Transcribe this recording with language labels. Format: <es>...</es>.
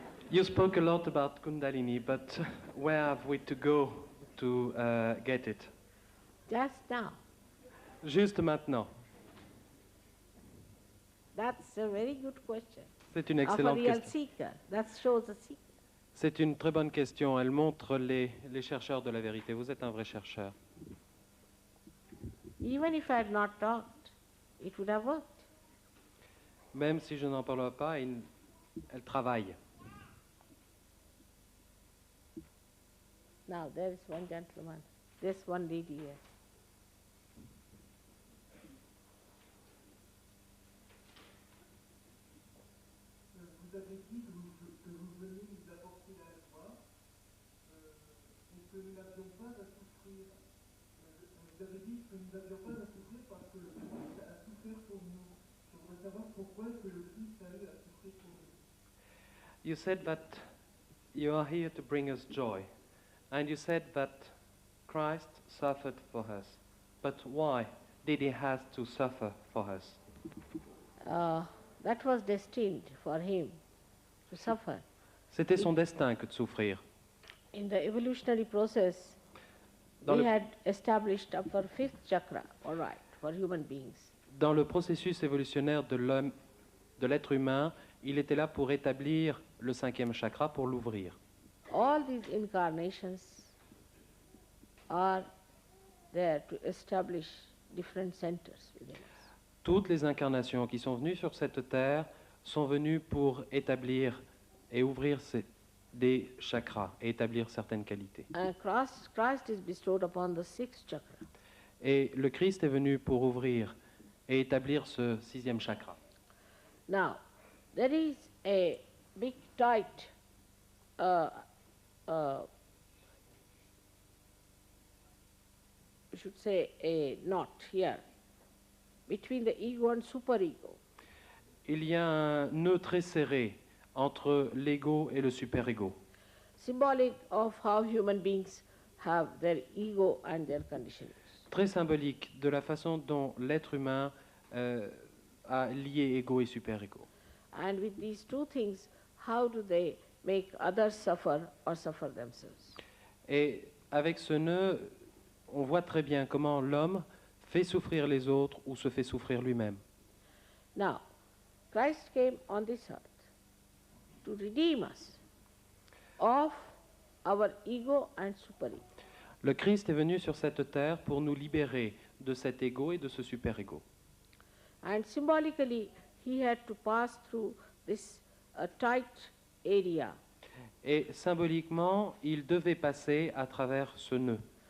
<en>You spoke a lot about Kundalini, but where have we to go to get it? Just now.</en> <fr>Juste maintenant.</fr> <en>That's a very good question.</en> <fr>C'est une</fr> <en>Of a</en> <fr>excellente</fr> <en>real</en> <fr>question.</fr> <en>seeker. That shows a seeker.</en> <fr>C'est une très bonne question. Elle montre les chercheurs de la vérité. Vous êtes un vrai chercheur.</fr> <en>Even if I had not talked, it would have worked.</en> <fr>Même si je n'en parle pas, elle travaille.</fr> <en>Now there is one gentleman, there's one lady here.</en> <fr>Vous avez dit que vous veniez nous apporter la joie et que nous n'avions pas à souffrir. Vous avez dit que nous n'avions pas à souffrir parce que le Christ a souffert pour nous. Je voudrais savoir pourquoi est-ce que le Christ a eu à souffrir pour nous.</fr> <en>You said that you are here to bring us joy. And you said that Christ suffered for us. But why did he have to suffer for us? That was destined for him to suffer.</en> <fr>C'était son destin que de souffrir.</fr> <en>In the evolutionary process,</en> <fr>Dans</fr> <en>we</en> <fr>le-</fr> <en>had established our fifth chakra, all right, for human beings.</en> <fr>Dans le processus évolutionnaire de l'être humain, il était là pour établir le 5e chakra, pour l'ouvrir.</fr> <en>All these incarnations are there to establish different centers within us.</en> <fr>Toutes les incarnations qui sont venues sur cette terre sont venues pour établir et ouvrir des chakras et établir certaines qualités.</fr> <en>And Christ is bestowed upon the sixth chakra.</en> <fr>Et le Christ est venu pour ouvrir et établir ce 6e chakra.</fr> <en>Now, there is a big tight we should say a knot here between the ego and superego.</en> <fr>Il y a un nœud très serré entre l'ego et le super-ego,</fr> <en>Symbolic of how human beings have their ego and their conditionings.</en> <fr>très symbolique de la façon dont l'être humain a lié ego et super-ego.</fr> <en>And with these two things, how do they make others suffer or suffer themselves?</en> <fr>Et avec ce nœud, on voit très bien comment l'homme fait souffrir les autres ou se fait souffrir lui-même.</fr> <en>Now, Christ came on this earth to redeem us of our ego and superego.</en> <fr>Le Christ est venu sur cette terre pour nous libérer de cet ego et de ce super-ego.</fr> <en>And symbolically, he had to pass through this tight area</en> <fr>Et symboliquement, il devait passer à travers ce nœud</fr>